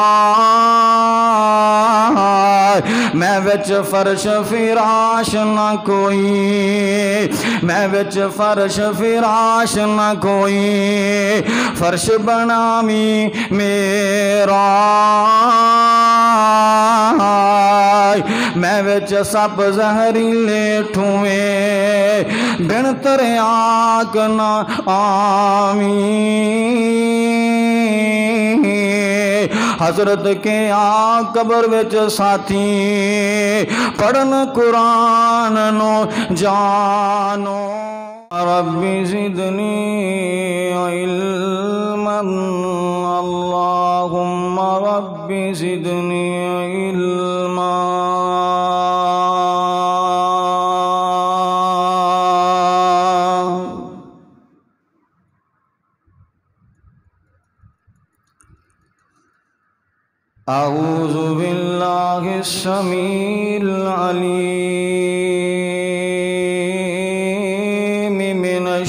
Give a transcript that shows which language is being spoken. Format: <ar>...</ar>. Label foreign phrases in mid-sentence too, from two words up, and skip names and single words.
<pa>میں وچ فرش فراش نہ کوئی میں وچ فرش فراش نہ کوئی فرش بناویں میرا میں وچ سب زہریلے ٹھوئیں بن تریاک نہ آویں حضرت کے قبر وچ ساتھی پڑھن قرآن نو جانو</pa> <ar>ربی زدنی علما اللہم ربی زدنی علما اعوذ باللہ السمیع العلیم من</ar>